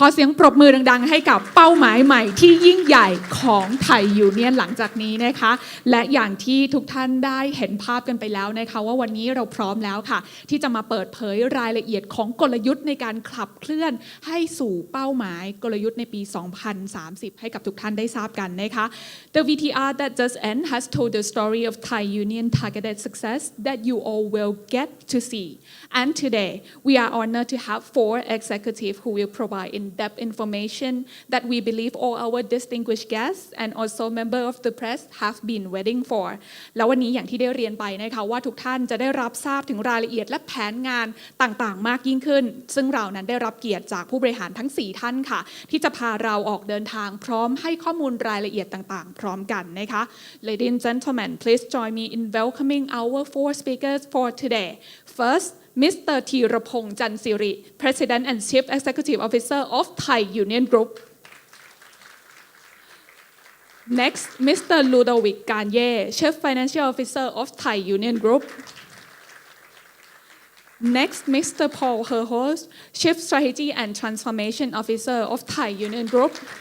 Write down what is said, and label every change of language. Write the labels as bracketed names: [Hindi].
[Thai] ขอเสียงปรบมือดังๆให้กับเป้าหมายใหม่ที่ยิ่งใหญ่ของไทยยูเนียนหลังจากนี้นะคะและอย่างที่ทุกท่านได้เห็นภาพกันไปแล้วนะคะว่าวันนี้เราพร้อมแล้วค่ะที่จะมาเปิดเผยรายละเอียดของกลยุทธ์ในการขับเคลื่อนให้สู่เป้าหมายกลยุทธ์ในปี 2030 ให้กับทุกท่านได้ทราบกันนะคะ [English] The VTR that just end has told the story of Thai Union targeted success that you all will get to see. And today, we are honored to have 4 executives who will provide in-depth information that we believe all our distinguished guests and also members of the press have been waiting for. [Thai] แล้ววันนี้อย่างที่ได้เรียนไปนะคะว่าทุกท่านจะได้รับทราบถึงรายละเอียดและแผนงานต่างๆมากยิ่งขึ้นซึ่งเรานั้นได้รับเกียรติจากผู้บริหารทั้ง 4 ท่านค่ะที่จะพาเราออกเดินทางพร้อมให้ข้อมูลรายละเอียดต่างๆพร้อมกันนะคะ [English] Ladies and gentlemen, please join me in welcoming our 4 speakers for today. First, Mr. Thirapong Chansiri, President and Chief Executive Officer of Thai Union Group. Next, Mr. Ludovic Garnier, Chief Financial Officer of Thai Union Group. Next, Mr. Paul Herhos, Chief Strategy and Transformation Officer of Thai Union Group.